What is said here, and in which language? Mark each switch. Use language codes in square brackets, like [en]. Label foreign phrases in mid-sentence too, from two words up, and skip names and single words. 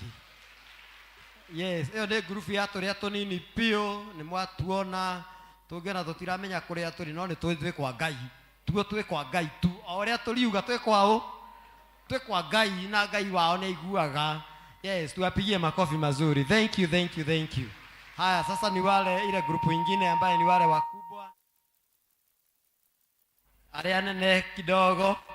[ki] Yes, ĩyo nĩ group ya tũrĩa tũnini piũ, nĩ mwatuona tũngĩona tũtiramenya kũrĩa tũrĩ no nĩ twĩ kwa Ngai, tuo twĩ kwa Ngai tu, o ũrĩa tũriuga twĩ kwao, twĩ kwa Ngai na Ngai wao nĩ aiguaga. [en] Yes, [sw] tuwapigie makofi mazuri. [en] Thank you, thank you, thank you. [sw] Haya, sasa ni wale ile grupu ingine ambaye ni wale wakubwa, [ki] arĩa nene kidogo.